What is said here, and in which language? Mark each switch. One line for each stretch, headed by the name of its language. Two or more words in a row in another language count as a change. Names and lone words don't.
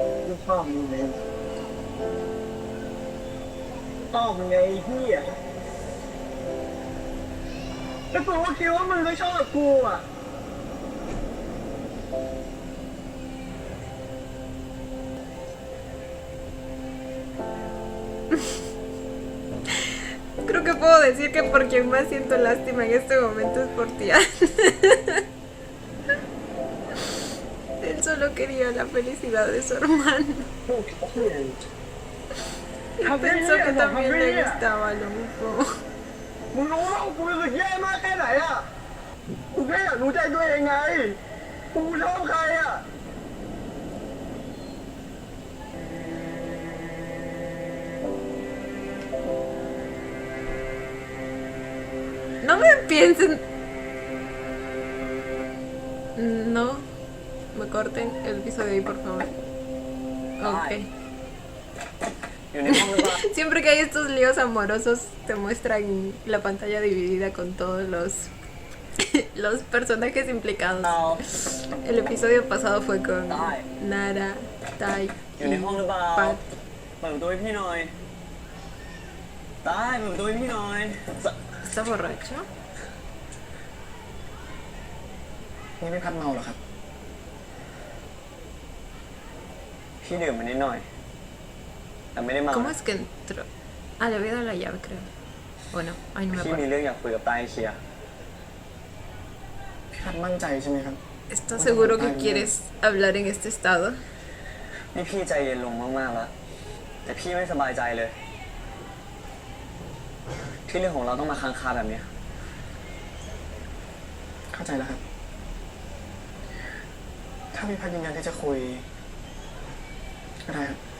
Thai: ที่ชอบมึงไงชอบมึงไงพี่อ่ะแล้วกูก็คิดว่ามึงก็ชอบกูอ่ะ
Spanish: Creo que puedo decir que por quien más siento lástima en este momento es por Tian. Él solo quería la felicidad de su hermano. Pensó que también le gustaba lo mismo.
Thai: มึงรู้ว่ากูรู้สึกแย่มากแค่ไหนอ่ะกูแค่อยากรู้ใจตัวเองไงกูชอบใครอ่ะ
Spanish: No me piensen. No me corten el episodio ahí, por favor. Ok.
Thai: อยู่ในห้องหรือเปล่า
Spanish: Siempre que hay estos líos amorosos, te muestran la pantalla dividida con todos los personajes implicados. El episodio pasado fue con Nara, Tai
Thai: อยู่ใน
Spanish: y
Thai: ห้องหรือเปล่า
Spanish: Pat.
Thai: เปิดประตูให้พี่หน่อยได้เปิดประตูให้พี่หน่อย
Spanish: ¿Está borracho?
Thai: นี่ไม่พัดเมาเหรอครับ พี่ดื่มมานิดหน่อยแต่ไม่ได้เมา
Spanish: ¿Cómo es que entró? Ah, le había dado la llave, creo. Bueno, ay, no me
Thai: พี่มี
Spanish: acuerdo.
Thai: เรื่องอยากคุยกับตายเคลียร์ พี่พัดมั่นใจใช่ไหมครับ
Spanish: ¿Estás seguro que quieres hablar en este estado?
Thai: นี่พี่ใจเย็นลงมากๆแล้วแต่พี่ไม่สบายใจเลย ที่เรื่องของเราต้องมาค้างคาแบบเนี้ย เข้าใจแล้วครับ ถ้าพี่พัดยืนยันที่จะคุยก็ได้ครับ